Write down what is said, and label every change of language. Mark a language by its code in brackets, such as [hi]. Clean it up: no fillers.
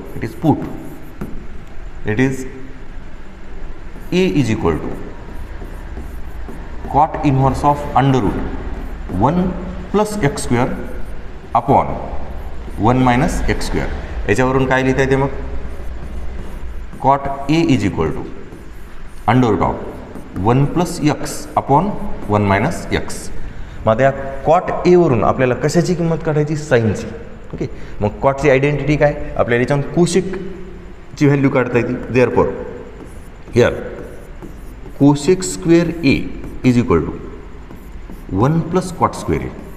[en] It is put, it is A is equal to cot inverse of under root 1 plus X square upon 1 minus X square. [mr] याच्यावरून काय लिहिता येते मग? [en] Cot A is equal to under root of 1 plus X upon 1 minus X. [mr] मग आता या cot एवरून आपल्याला कशाची किंमत काढायची? साईनची. ओके, मग कॉटची आयडेंटिटी काय? आपल्याला याच्यावर कोशिकची व्हॅल्यू काढता येते. [en] Therefore here cosec square A is equal to 1 plus cot square A.